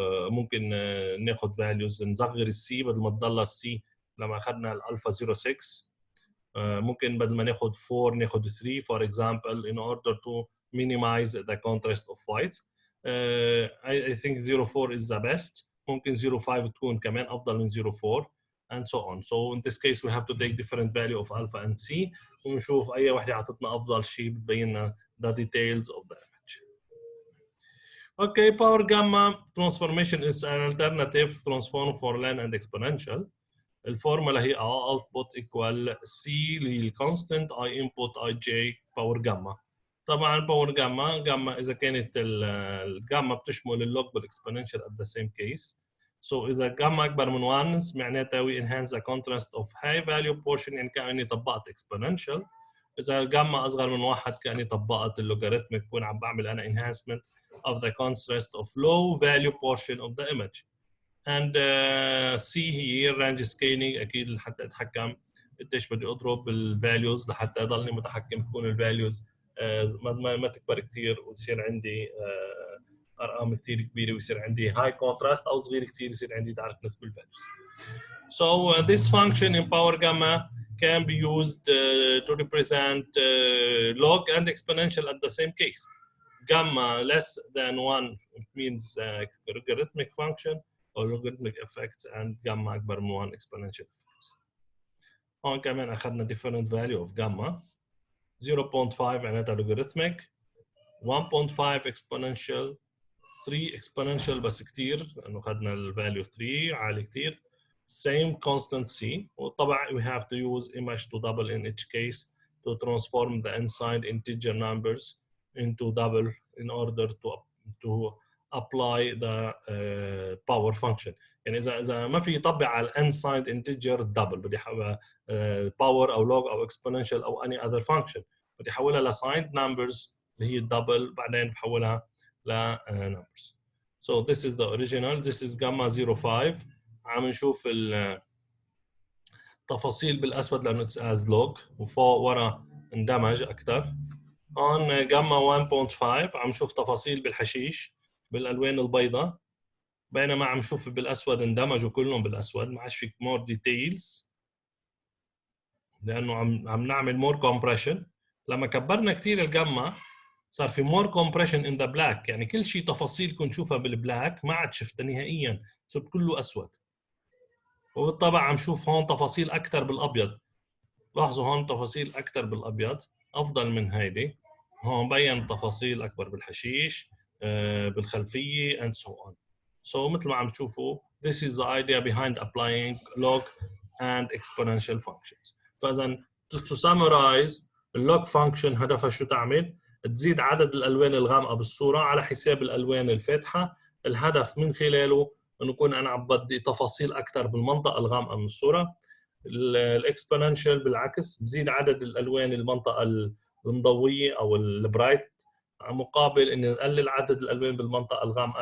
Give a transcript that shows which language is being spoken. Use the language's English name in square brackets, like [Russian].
[Arabic] ممكن ناخذ values نصغر السي بدل ما تضل السي لما اخذنا الالفا 0.6. ممكن بدل ما ناخذ 4 ناخذ 3 [English] for example in order to minimize the contrast of white. I think 0.4 is the best. [Arabic] ممكن 0.5 تكون كمان افضل من 0.4 [English] and so on. So in this case we have to take different value of alpha and c [Arabic] ونشوف اي وحده عطتنا افضل شيء بتبين لنا [English] the details of the image. Okay, power gamma transformation is an alternative transform for line and exponential. [Arabic] الفورمولا هي [English] output equal c للconstant I input ij power gamma. [Arabic] طبعا باور جاما اذا كانت الجاما بتشمل اللوج والاكسبوننشال [English] at the same case. So [Arabic] اذا جاما اكبر من 1 معناتها [English] we enhance the contrast of high value portion [Arabic] يعني كاني طبقت [English] exponential. [Arabic] اذا الجاما اصغر من 1 كاني طبقت اللوغاريتميك، بكون عم بعمل انا [English] enhancement of the contrast of low value portion of the image. [Arabic] And C هي range scaling اكيد لحتى اتحكم قديش بدي اضرب بالفاليوز لحتى اضلني متحكم تكون الفاليوز ما تكبر كثير ويصير عندي ارقام كثير كبيره ويصير عندي هاي كونتراست او صغير كثير يصير عندي داركنس بالفاليوز. [English] So this function in power gamma can be used to represent log and exponential at the same case. Gamma less than 1 it means logarithmic function or logarithmic effect, and gamma [Arabic] أكبر من [English] 1 exponential effect. [Arabic] هون كمان أخذنا [English] different value of gamma. [Arabic] 0.5 معناتها logarithmic، 1.5 exponential، 3 exponential بس كتير لأنه أخذنا الفاليو 3 عالي كتير. [English] Same constant c. وطبعا we have to use image to double in each case to transform the unsigned integer numbers into double in order to apply the power function. [Arabic] يعني إذا ما في يطبق على unsigned integer double بدي أحولها power أو log أو exponential أو [English] any other function [Arabic] بدي أحولها ل signed numbers اللي هي double بعدين بحولها ل numbers. [English] So this is the original. This is gamma 0.5. [Arabic] عم نشوف تفاصيل بالاسود لانه اتس از لوج، وفوق ورا اندمج اكثر. هون جاما 1.5 عم نشوف تفاصيل بالحشيش بالالوان البيضاء، بينما عم نشوف بالاسود اندمجوا كلهم بالاسود، ما عادش في مور ديتيلز لانه عم نعمل مور كومبريشن. لما كبرنا كثير الجاما صار في [English] more compression in the black, [Arabic] يعني كل شيء تفاصيل كنت نشوفها بالبلاك ما عاد شفتها نهائيا، صرت كله اسود. وبالطبع عم نشوف هون تفاصيل اكثر بالابيض، لاحظوا هون تفاصيل اكثر بالابيض افضل من هيدي. هون بين تفاصيل اكبر بالحشيش بالخلفيه [English] and so on. So [Arabic] مثل ما عم تشوفوا [English] this is the idea behind applying log and exponential functions. [Arabic] فاذا [English] to summarize [Arabic] اللوج فانكشن هدفها شو تعمل؟ تزيد عدد الالوان الغامقه بالصوره على حساب الالوان الفاتحه. الهدف من خلاله انه يكون انا عم بدي تفاصيل اكثر بالمنطقه الغامقه من الصوره. الاكسبوننشال بالعكس بزيد عدد الالوان المنطقه المضويه او البرايت، مقابل اني اقلل عدد الالوان بالمنطقه الغامقه.